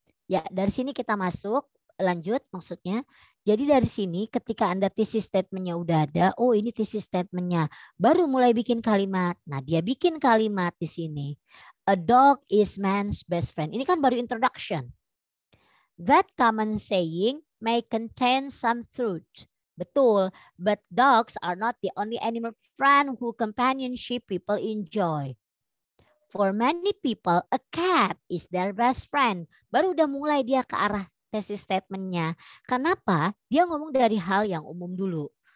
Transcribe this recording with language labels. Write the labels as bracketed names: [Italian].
[Indonesian] Ya, dari sini kita masuk, lanjut maksudnya. Jadi dari sini ketika Anda thesis statement-nya udah ada, ini thesis statement-nya. Baru mulai bikin kalimat. Nah, dia bikin kalimat di sini. [English] A dog is man's best friend. [Indonesian] Ini kan baru introduction. [English] That common saying may contain some truth. [Indonesian] Betul, [English] but dogs are not the only animal friend who companionship people enjoy. For many people, a cat is their best friend. [Indonesian] Baru udah mulai dia ke arah thesis statement-nya. Kenapa? Dia ngomong dari hal yang umum dulu.